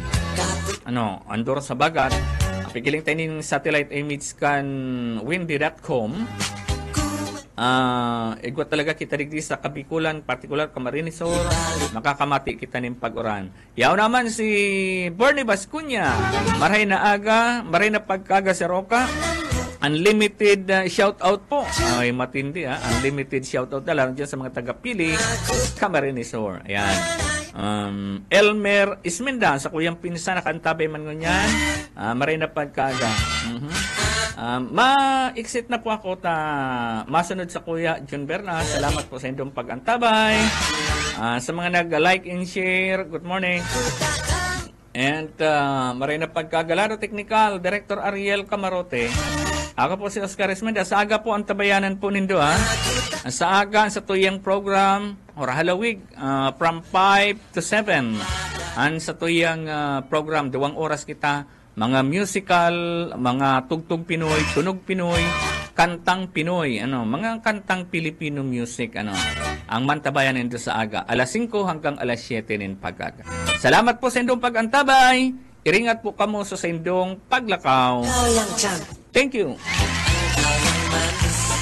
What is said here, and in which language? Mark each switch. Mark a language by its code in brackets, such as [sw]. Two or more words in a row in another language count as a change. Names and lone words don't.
[bik] Ang duro sa bagat, pigiling tayo ng [en] satellite image [bik] kan windy.com. Igwa talaga kita digdi sa Kabikulan, particular Camarines Sur, makakamati kita ng pag-uran. Yaw naman si Bernie Bascuña, maray na aga, maray na pagkaga sa Roca. [en] Unlimited shout out [bik] po. Ay matindi [en] unlimited shout out [bik] na lang dyan sa mga taga-Pili, Camarines Sur. Ayan. Elmer Isminda sa kuyang pinsan, nakantabay man ngunyan. Maray na pagkaga. Ma-exit na po ako masunod sa Kuya John Bernas. Salamat po sa inyong pag-antabay. Sa mga nag-like [en] and share, good morning. [bik] And maray na pagkagalaro technical, Director Ariel Camarote. Ako po si Oscar Esmenda. Sa aga po ang tabayanan po nindo ha. Sa aga sa tuyang program or halawig [en] from 5 to 7. [bik] Ang sa tuyang program 2 oras kita mga musical, mga tugtog Pinoy, tunog Pinoy, kantang Pinoy, mga kantang [en] Filipino music, [bik] ang mantabayan nindo sa aga, alas 5 hanggang alas 7 nin pag-aga. Salamat po sa indong pag-antabay. Iringat po kamo sa indong paglakaw. [en] Thank you.